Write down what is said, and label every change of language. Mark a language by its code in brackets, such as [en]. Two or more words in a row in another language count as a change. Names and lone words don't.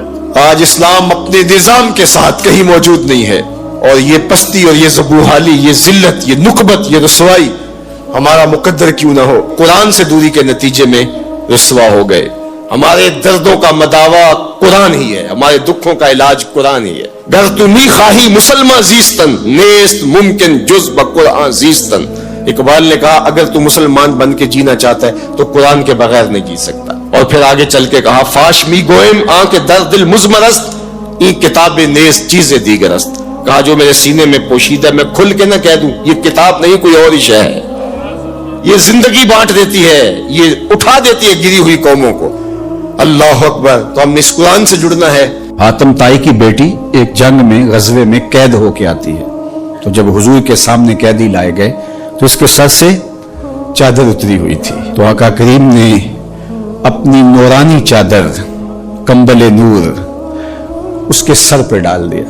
[ur] آج اسلام اپنے نظام کے ساتھ کہیں موجود نہیں ہے، اور یہ پستی اور یہ زبوحالی، یہ ذلت، یہ نکبت، یہ رسوائی ہمارا مقدر کیوں نہ ہو، قرآن سے دوری کے نتیجے میں رسوا ہو گئے۔ ہمارے دردوں کا مداوا قرآن ہی ہے، ہمارے دکھوں کا علاج قرآن ہی ہے۔ [fa] گر تو نی خواہی مسلمان زیستن، نیست ممکن جز بقرآن زیستن۔ [ur] اقبال نے کہا اگر تو مسلمان بن کے جینا چاہتا ہے تو قرآن کے بغیر نہیں جی سکتا۔ اور پھر آگے چل کے کہا [fa] فاش می گوئم آن کے در دل مزمرست، این کتاب نیست چیزیں دیگرست۔ [ur] کہا جو میرے سینے میں پوشیدہ میں کھل کے نہ کہہ دوں، یہ کتاب نہیں کوئی اور ہی شے ہے، یہ زندگی بانٹ دیتی ہے، یہ اٹھا دیتی ہے گری ہوئی قوموں کو۔ [ar] اللہ اکبر۔ [ur] تو ہم نے اس قرآن سے جڑنا ہے۔ حاتم طائی کی بیٹی ایک جنگ میں غزوے میں قید ہو کے آتی ہے، تو جب حضور کے سامنے قیدی لائے گئے تو اس کے سر سے چادر اتری ہوئی تھی، تو آقا کریم نے اپنی نورانی چادر کمبل نور اس کے سر پہ ڈال دیا۔